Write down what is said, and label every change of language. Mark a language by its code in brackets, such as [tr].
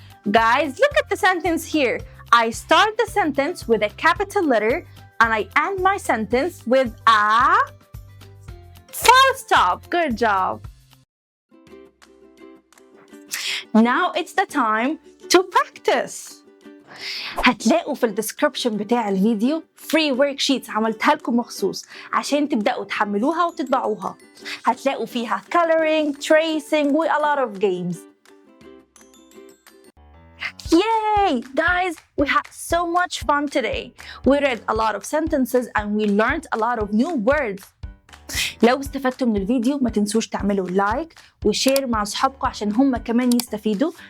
[en] Guys, look at the sentence here. I start the sentence with a capital letter and I end my sentence with a full stop. Good job. Now it's the time to practice. [ar] هتلاقوا في الديسكربشن بتاع الفيديو [en] free worksheets [ar] عملتها لكم مخصوص عشان تبدأوا تحملوها وتطبعوها. هتلاقوا فيها [en] coloring, tracing و a lot of games. Yay! Guys, we had so much fun today. We read a lot of sentences and we learned a lot of new words. [ar] لو استفدتوا من الفيديو ما تنسوش تعملوا لايك وشير مع أصحابكم عشان هم كمان يستفيدوا.